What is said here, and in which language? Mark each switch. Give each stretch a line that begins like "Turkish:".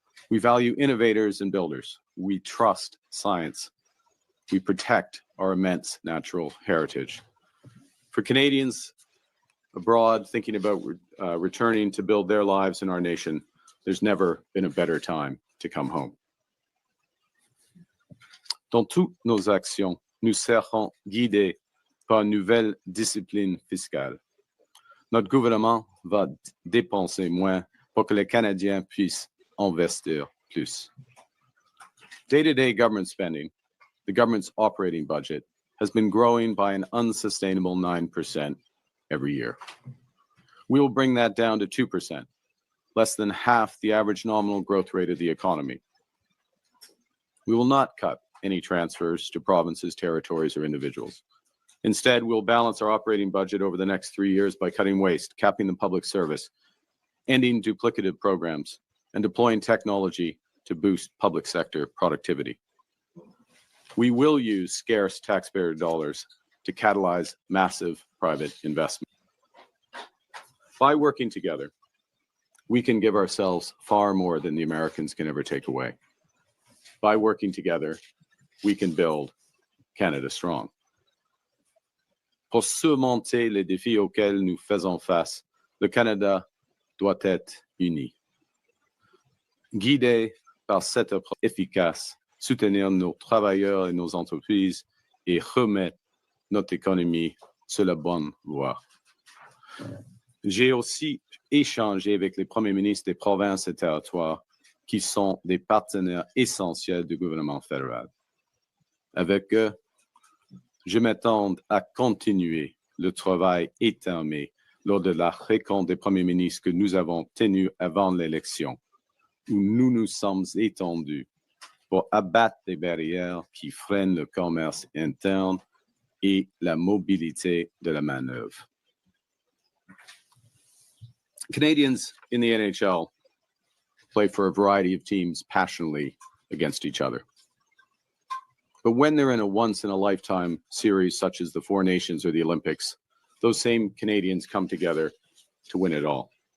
English: We value innovators and builders. We trust science. We protect our immense natural heritage. For Canadians abroad thinking about returning to build their lives in our nation, there's never been a better time to come home.
French: Dans toutes nos actions, nous serons guidés par une nouvelle discipline fiscale. Notre gouvernement va dépenser moins pour que les Canadiens puissent investir plus.
English: Day-to-day government spending, the government's operating budget, has been growing by an unsustainable 9% every year. We will bring that down to 2%, less than half the average nominal growth rate of the economy. We will not cut any transfers to provinces, territories, or individuals. Instead, we'll balance our operating budget over the next 3 years by cutting waste, capping the public service, ending duplicative programs, and deploying technology to boost public sector productivity. We will use scarce taxpayer dollars to catalyze massive private investment. By working together, we can give ourselves far more than the Americans can ever take away. By working together, we can build Canada strong.
French: Pour surmonter les défis auxquels nous faisons face, le Canada doit être uni. Guidé par cette approche efficace, soutenir nos travailleurs et nos entreprises et remettre notre économie sur la bonne voie. J'ai aussi échangé avec les premiers ministres des provinces et territoires qui sont des partenaires essentiels du gouvernement fédéral. Avec eux, je m'attends à continuer le travail étamé lors de la rencontre des premiers ministres que nous avons tenue avant l'élection, où nous nous sommes étendus pour abattre les barrières qui freinent le commerce interne et la mobilité de la main-d'œuvre.
English: Canadians in the NHL play for a variety of teams passionately against each other. But when they're in a once-in-a-lifetime series such as the Four Nations or the Olympics, those same Canadians come together to win it all.